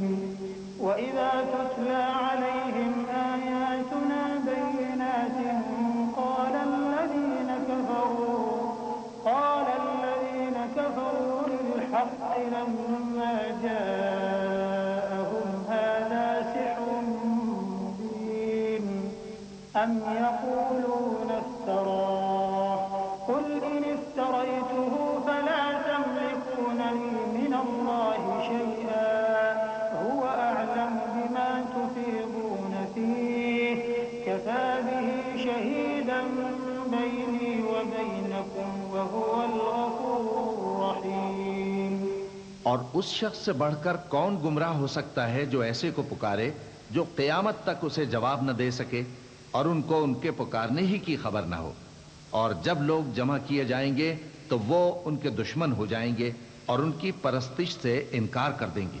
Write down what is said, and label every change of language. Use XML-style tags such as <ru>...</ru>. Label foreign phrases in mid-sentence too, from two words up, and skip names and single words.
<ar>وإذا تتلى عليهم آياتنا بينات قال الذين كفروا للحق لما جاءهم هذا سحر مبين. أم يقولون افتراه قل إن افتريته فلا تملكون لي من الله شيئا هو أعلم بما تفيضون فيه كفى به شهيدا بيني وبينكم وهو الغفور الرحيم.</ar> <hi>और उस शख्स से बढ़कर कौन गुमराह हो सकता है जो ऐसे को पुकारे जो क़यामत तक उसे जवाब न दे सके और उनको उनके पुकारने ही की खबर न हो। और जब लोग जमा किए जाएंगे तो वो उनके दुश्मन हो जाएंगे और उनकी परस्तिश से इनकार कर देंगे।</hi>